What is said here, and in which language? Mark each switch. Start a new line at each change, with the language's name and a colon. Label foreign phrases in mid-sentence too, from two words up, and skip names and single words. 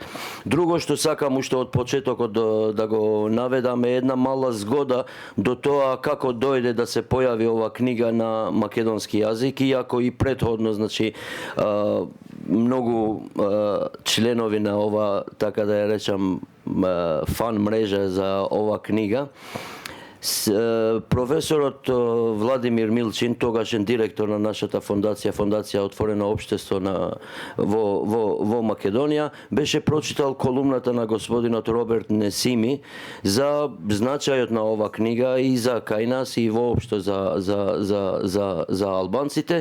Macedonian: Drugo što sakam ušto od početok da go navedam je jedna mala zgoda do toa kako dojde da se pojavi ova knjiga na makedonski jazik, iako i prethodno, znači, mnogo členovi na ova, така da ja rečem, fan mreža za ova knjiga. Profesorot Vladimir Milčin, тогашен директор на нашата фондација, Фондација Отворено општество во Македонија, беше прочитал колумната на господинот Роберт Несими за значајот на ова книга и за кај нас и воопшто за албанците.